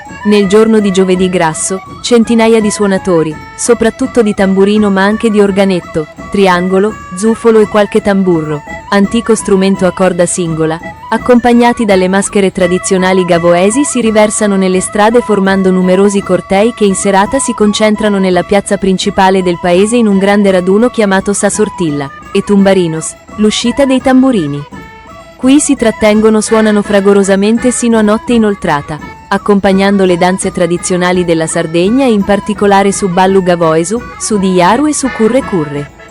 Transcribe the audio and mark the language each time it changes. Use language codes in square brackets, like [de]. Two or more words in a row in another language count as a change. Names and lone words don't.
[it] Nel giorno di Giovedì Grasso, centinaia di suonatori, soprattutto di tamburino ma anche di organetto, triangolo, zufolo e qualche tamburro, antico strumento a corda singola, accompagnati dalle maschere tradizionali gavoesi si riversano nelle strade formando numerosi cortei che in serata si concentrano nella piazza principale del paese in un grande raduno chiamato Sasortilla, e Tumbarinos, l'uscita dei tamburini. Qui si trattengono, suonano fragorosamente sino a notte inoltrata, accompagnando le danze tradizionali della Sardegna e in particolare su Ballu Gavoesu, su Diaru e su Curre Curre.